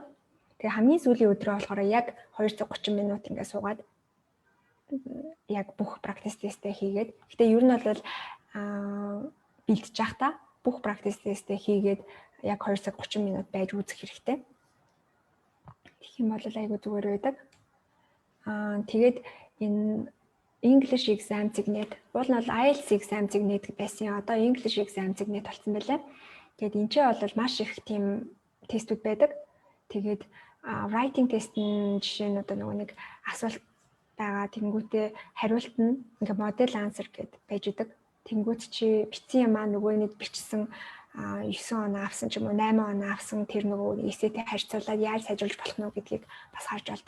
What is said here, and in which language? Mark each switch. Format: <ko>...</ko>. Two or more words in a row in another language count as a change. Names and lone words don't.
<mn>Тэгээ хамгийн сүүлийн өдрөө болохоор яг 230 минут ингээд суугаад яг бүх</mn> <en>practice test-</en> <mn>ээ хийгээд. Гэхдээ ер нь бол бэлдэж явахдаа бүх</mn> <en>practice test-</en> <mn>ээ хийгээд яг 2 цаг 30 минут байж үзэх хэрэгтэй. Тэгэх юм бол айгүй зүгээр байдаг. Тэгээд энэ</mn> <en>English exam signet.</en> <mn>Уул нь бол</mn> <en>IELTS exam signet</en> <mn>байсан. Одоо</mn> <en>English exam signet</en> <mn>болсон байлаа. Тэгээд энэ ч бол маш их тийм тестүүд байдаг. Тэгээд</mn> <en>writing test</en> <mn>нь жишээ нь одоо нөгөө нэг асуулт байгаа. Тэнгүүтээ хариулт нь ингээ</mn> <en>model answer</en> <mn>гэд байж идэг. Тэнгүүт чи бичсэн юм аа нөгөө нэг бичсэн 9 оноо авсан ч юм уу 8 оноо авсан тэр нөгөө эсэтэй харьцуулаад яаж сайжруулж болох нь гэдгийг бас харж болдог.</mn>